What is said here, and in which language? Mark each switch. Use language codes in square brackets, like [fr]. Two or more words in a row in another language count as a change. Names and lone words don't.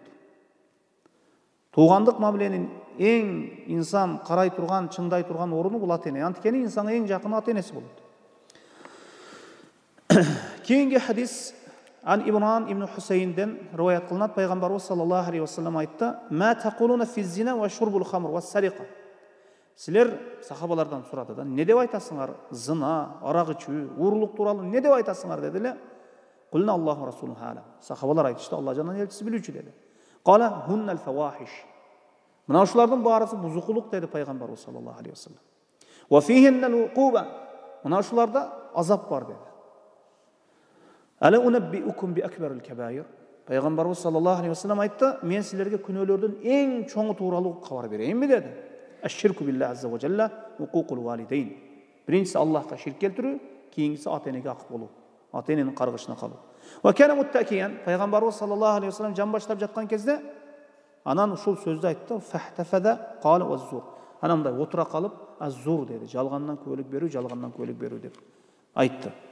[ky] Туугандык мамиленин эң инсан карай турган, чыңдай турган орunu бул ата-эне. Анткени инсанга эң жакыны ата-энеси болот. Кейинги хадис Ан Имран ибн Хусейнден риваят кылынат. [ar] Пайгамбарыбыз صلى الله عليه وسلم айтты: "ما تقولون في الزنا وشرب الخمر والسرقة." [ky] Силер сахабалардан сурады да, не деп айтасыңар? Зына, арак ичүү, уурулук тууралуу не деп айтасыңар деди эле. [ar] قلنا الله ورسوله أعلم. [ky] Сахабалар айтышты, Алла жанын элчиси билүүчү деди. [ar] قال هن الفواحش. [ky] Мына ушулардын баарысы бузукулук деди пайгамбарыбыз [ar] صلى الله عليه وسلم. وفيهن العقوبة. [ky] Мына ушуларда азап бар деди. [ar] ألا أنبئكم بأكبر الكبائر. [ky] Пайгамбарыбыз [ar] صلى الله عليه وسلم [ky] айтты, мен силерге күнөөлөрдүн эң чоңу тууралуу кабар берейинби деди. [ar] الشرك بالله عز وجل عقوق الوالدين. [ky] Биринчиси Аллахка ширк келтирүү, кийинкиси ата-энеге акык болуу, ата-эненин каргышына калуу. [ar] وكان متكئا, [ky] пайгамбарыбыз [ar] صلى الله عليه وسلم [ky] жан баштап жаткан кезде анан ушул сөздү айтты, [ar] فاحتفز قال والزور. [ky] Анан мындай отура калып, аззур деди, жалгандан көөлүк берүү деп айтты.